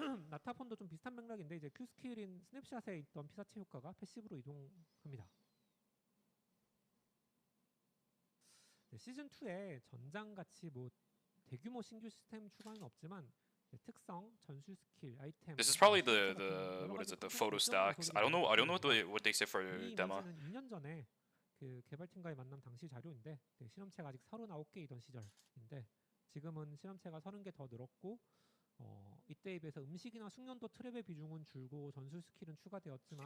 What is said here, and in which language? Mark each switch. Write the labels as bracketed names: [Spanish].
[Korean] 나타폰도 좀 비슷한 맥락인데 이제 Q 스킬인 스냅샷에 있던 피사체 효과가 패시브로 이동합니다. 시즌 2에 전장같이 뭐 대규모 신규 시스템 추가는 없지만 특성, 전술 스킬, 아이템. [English] This is probably the what is it, the photo stacks. I don't know what they say for demo. [Korean] 2년 전에 그 개발팀과의 만남 당시 자료인데 실험체가 아직 39개이던 시절인데 지금은 실험체가 30개 더 늘었고 이때에 비해서 음식이나 숙련도 트랩의 비중은 줄고 전술 스킬은 추가되었지만